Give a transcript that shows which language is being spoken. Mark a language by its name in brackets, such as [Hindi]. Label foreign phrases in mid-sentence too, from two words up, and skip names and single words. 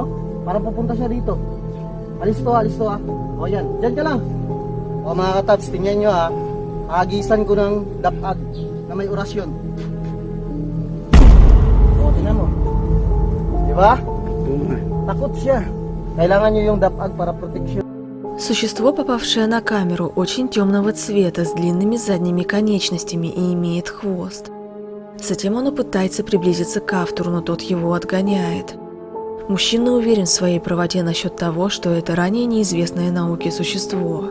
[Filipino] Parang pupunta siya dito. Alis to O yan, dyan ka lang. O mga katabs, tingnan nyo agisan ko ng dapag na may orasyon. O, tingnan mo. Diba? Takot siya. Kailangan nyo yung dapag para protection. [Russian] Существо, попавшее на камеру, очень темного цвета, с длинными задними конечностями и имеет хвост. Затем оно пытается приблизиться к автору, но тот его отгоняет. Мужчина уверен в своей правоте насчет того, что это ранее неизвестное науке существо.